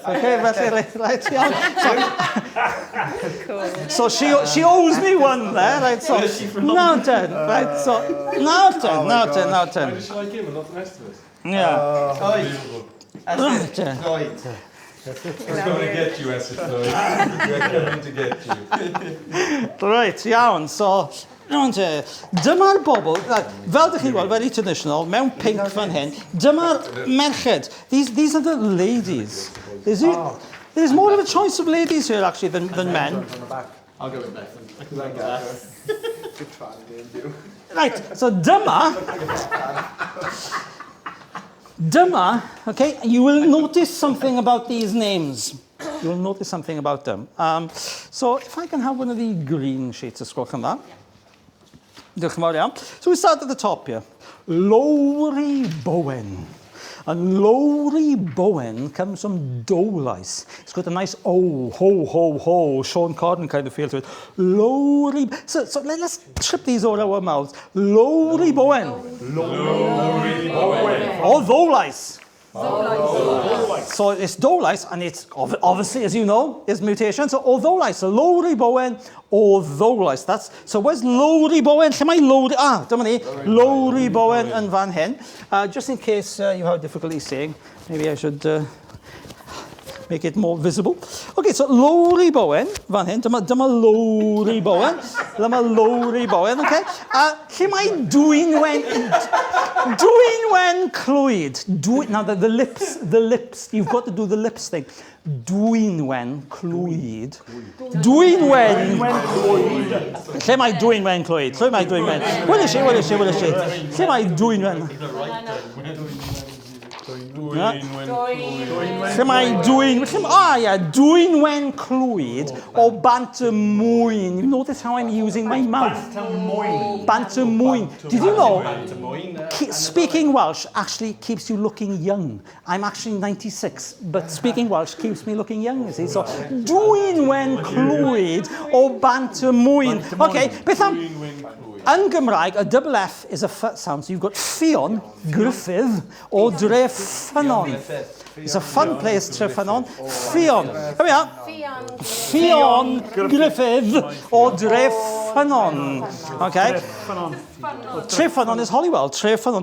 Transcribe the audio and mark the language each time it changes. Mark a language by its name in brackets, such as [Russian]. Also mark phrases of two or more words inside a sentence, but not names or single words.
[English] Okay, right, so she owes me one there, right? So now turn, right? So now turn. I just like him and not the rest of us. Yeah. Lloyd. We're going to get you, Esyllt Lloyd. We're coming to get you. Right, [Welsh] iawn, so dyma'r bobl, fel ydych chi'n gweld, [English] very traditional, [Welsh] mewn pink fan hyn, dyma'r merched. [English] These are the ladies. There's more of a choice of ladies here actually than men. I'll go with Beth. I can like Good try, didn't you? Right, so dyma, okay, you will notice something about these names. You will notice something about them. So if I can have one of the green sheets of [Welsh] sgwelwch yn dda. Diolch yn fawr iawn. [English] So we start at the top here. Lowry Bowen. And Lowry Bowen comes from Dowlais. It's got a nice ho, Sean Corden kind of feel to it. Lowry. So let's trip these all our mouths. Lowry Bowen. Lowry Bowen. Or Dowlais. So it's Dowlais, and it's obviously, as you know, is mutation. [Welsh] So o Dowlais, so Lowry Bowen o Dowlais. [English] That's so. Where's Lowry Bowen? [Welsh] Lle mae Lowry? Dyma ni. Lowry Bowen yn fan hyn. [English] Just in case you have difficulty seeing, maybe I should make it more visible. [Welsh] Okay, so Lowry Bowen fan hyn. Dyma Lowry Bowen. Dyma Lowry Bowen. Okay. Lle mae Dwynwen Clwyd. [English] Now the lips. You've got to do the lips thing. [Welsh] Dwynwen Clwyd. Dwynwen Clwyd. Lle mae Dwynwen Clwyd? Lle mae Dwynwen? Wel i si. Lle mae Dwynwen? Lle mae dwyn, dwyn wen clwyd o bant y mwyn. [English] You notice how I'm using my mouth? [Welsh] Bant y mwyn. [English] Did you know, speaking Welsh actually keeps you looking young. I'm actually 96, but speaking Welsh keeps me looking young, you see. So, [Welsh] dwyn wen clwyd o bant y mwyn. [English] Okay, [Welsh] beth am... Yn Gymraeg, [English] a double F is a F sound, so you've got Ffion, Griffith, o Dre Ffynon. It's a fun place, Tre Ffynon. Ffion. Here we are. Ffion, Griffith, o Dre Ffynon. Okay? Tre Ffynon is Holywell. Tre Ffynon.